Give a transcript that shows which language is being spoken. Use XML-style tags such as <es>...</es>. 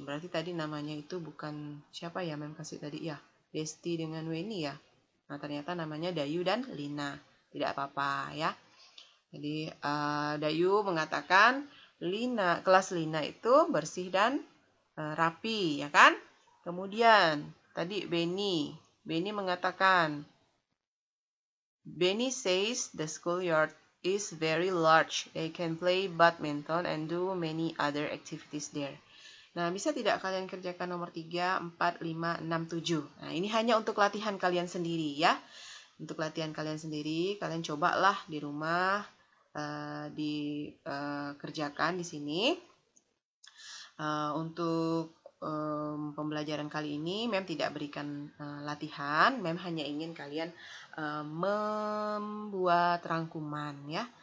<id>Berarti tadi namanya itu bukan siapa ya Mem kasih tadi ya, Desti dengan Weni ya. Nah ternyata namanya Dayu dan Lina. Tidak apa-apa ya. Jadi Dayu mengatakan kelas Lina itu bersih dan rapi ya kan. Kemudian tadi Beni mengatakan,</id> <en>Benny says the schoolyard is very large. They can play badminton and do many other activities there.</en> <id>Nah, bisa tidak kalian kerjakan nomor 3, 4, 5, 6, 7? Nah, ini hanya untuk latihan kalian sendiri ya. Untuk latihan kalian sendiri, kalian cobalah di rumah, dikerjakan di sini. Untuk pembelajaran kali ini, Mem tidak berikan latihan, Mem hanya ingin kalian membuat rangkuman ya.</id>